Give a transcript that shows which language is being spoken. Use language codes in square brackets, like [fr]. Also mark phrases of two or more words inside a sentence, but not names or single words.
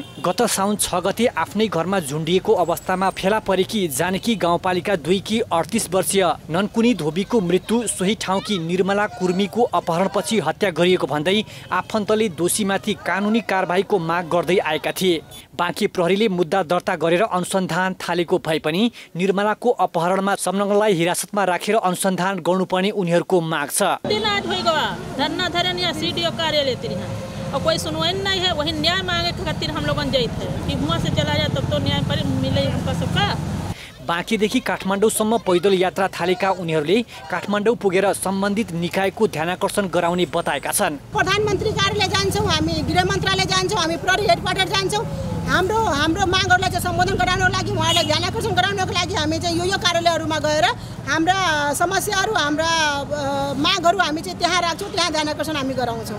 [ne] गत साउन 6 गते आफ्नै घरमा झुन्डिएको अवस्थामा फेला परेकी जानकी गाउँपालिका 2 की 38 वर्षीय ननकुनी धोबीको मृत्यु सोही ठाउँकी निर्मला कुर्मीको अपहरणपछि हत्या गरिएको भन्दै आफन्तले दोषीमाथि कानुनी कारबाहीको माग गर्दै आएका थिए। बाँके प्रहरीले मुद्दा दर्ता गरेर अनुसन्धान थालेको भए पनि निर्मलाको अपहरणमा संलग्नलाई हिरासतमा राखेर अनुसन्धान गर्नुपर्ने उनीहरूको माग छ। [awa] धरना धरन या सीडीओ कार्यालय और कोई सुनवाई नहीं है, वही न्याय मांगे खातिर हम लोग गए थे कि वहाँ से चला जाए तब तो न्याय पर मिले हमका सबका। [ne] बाँकेदेखि काठमाडौँसम्म पैदल यात्रा थालेका उनीहरूले काठमाडौँ पुगेर सम्बन्धित निकायको ध्यानाकर्षण गराउने बताएका छन्। प्रधानमन्त्री कार्यालय जान्छौँ, हामी गृह मन्त्रालय जान्छौँ, हामी प्रहरी हेडक्वार्टर जान्छौँ। हाम्रो मागहरूलाई चाहिँ सम्बोधन गराउनको लागि, उहाँलाई ध्यानाकर्षण गराउनको लागि हामी चाहिँ यो कार्यालयहरूमा गएर हाम्रा समस्याहरू, हाम्रा मागहरू हामी चाहिँ त्यहाँ राख्छौँ, त्यहाँ ध्यानाकर्षण हामी गराउँछौँ।